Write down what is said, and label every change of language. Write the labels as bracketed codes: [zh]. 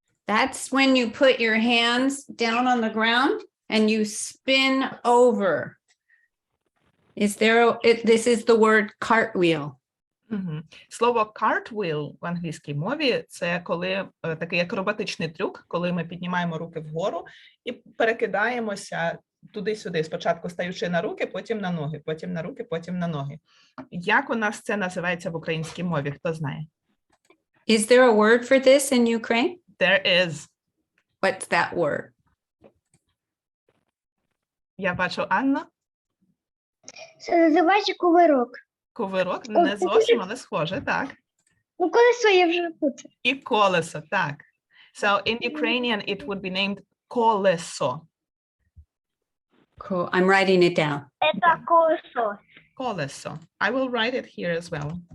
[en] That's when you put your hands down on the ground and you spin over. This is the word cartwheel. Угу. [uk] Слово cartwheel в англійській мові – це коли такий акробатичний трюк, коли ми піднімаємо руки вгору і перекидаємося туди-сюди, спочатку стаючи на руки, потім на ноги, потім на руки, потім на ноги. Як у нас це називається в українській мові, хто знає? [en] Is there a word for this in Ukraine? There is. What's that word? [uk] Я бачу Анну. Це називається кувирок. Кувирок, не зовсім, але схоже, так. Ну, колесо я вже путаю. І колесо, так. [en] So in Ukrainian it would be named колесо. Cool. I'm writing it down. [uk] Це колесо. Колесо. [en] I will write it here as well.